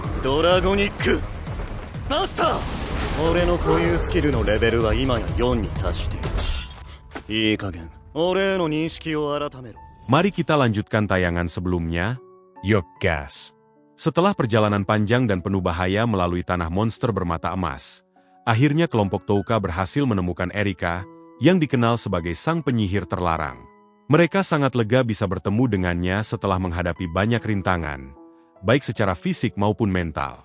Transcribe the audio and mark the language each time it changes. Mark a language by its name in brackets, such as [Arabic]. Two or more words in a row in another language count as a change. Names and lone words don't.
[Japanese] ドラゴニックマスター。俺の固有スキルのレベルは今や4に達している。いい加減俺への認識を改めろ。 [Indonesian] Mari kita lanjutkan tayangan sebelumnya. Yuk gas. Setelah perjalanan panjang dan penuh bahaya melalui tanah monster bermata emas, akhirnya kelompok Touka berhasil menemukan Erika, yang dikenal sebagai sang penyihir terlarang. Mereka sangat lega bisa bertemu dengannya setelah menghadapi banyak rintangan, baik secara fisik maupun mental.